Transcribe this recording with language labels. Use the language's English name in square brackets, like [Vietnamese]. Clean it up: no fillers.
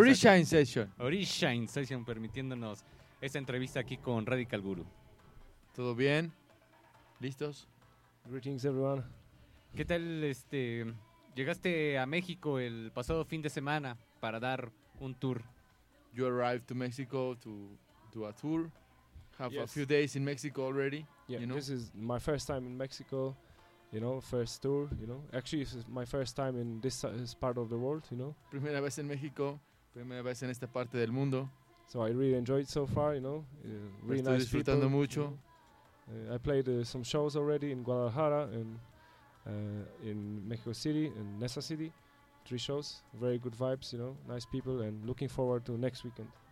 [English] Origin Session. [Spanish] Origin Session, permitiéndonos esta entrevista aquí con Radical Guru. ¿Todo bien? ¿Listos? [English] Greetings, everyone. [Spanish] ¿Qué tal? Llegaste a México el pasado fin de semana para dar un tour. [English] You arrived to Mexico to do a tour. Have yes. A few days in Mexico already. Yeah, you know? This is my first time in Mexico. You know, first tour, you know. Actually, this is my first time in this part of the world, you know. [Spanish] Primera vez en México, primera vez en esta parte del mundo. [English] So I really enjoyed so far, you know. Really [Spanish] estoy [English] nice [Spanish] disfrutando [English] people, [Spanish] mucho. [English] I played some shows already in Guadalajara and in Mexico City and Nesa City. Three shows, very good vibes, you know. Nice people and looking forward to next weekend.